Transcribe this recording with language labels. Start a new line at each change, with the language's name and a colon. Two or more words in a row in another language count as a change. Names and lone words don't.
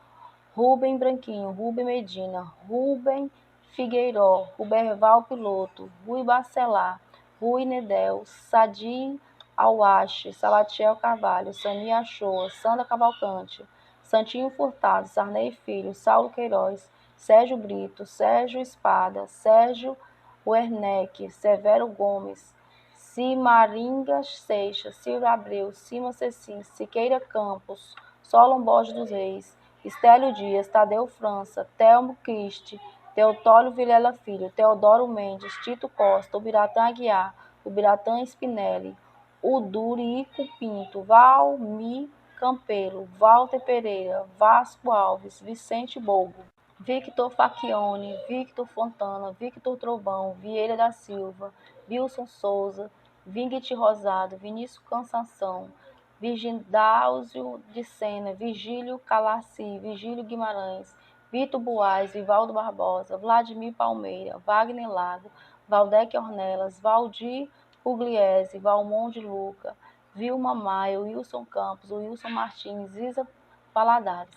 Portuguese: Rubem Branquinho, Rubem Medina, Rubem Figueiró, Ruberval Piloto, Rui Bacelar, Rui Nedel, Sadi Awache, Salatiel Carvalho, Sani Achoa, Sandra Cavalcante, Santinho Furtado, Sarney Filho, Saulo Queiroz, Sérgio Brito, Sérgio Espada, Sérgio Werneck, Severo Gomes, Cimaringas Seixas, Silvio Abreu, Cima Cecim, Siqueira Campos, Solon Borges dos Reis, Estélio Dias, Tadeu França, Telmo Christi, Teotólio Vilela Filho, Teodoro Mendes, Tito Costa, Ubiratã Aguiar, Ubiratã Spinelli, Udurico Pinto, Valmi Campelo, Walter Pereira, Vasco Alves, Vicente Bogo, Victor Facchione, Victor Fontana, Victor Trovão, Vieira da Silva, Wilson Souza, Vinguete Rosado, Vinícius Cansanção, Virgindáusio de Sena, Virgílio Calassi, Virgílio Guimarães, Vitor Buais, Vivaldo Barbosa, Vladimir Palmeira, Wagner Lago, Valdec Ornelas, Valdir Pugliese, Valmont de Luca, Vilma Maia, Wilson Campos, Wilson Martins, Isa Paladares.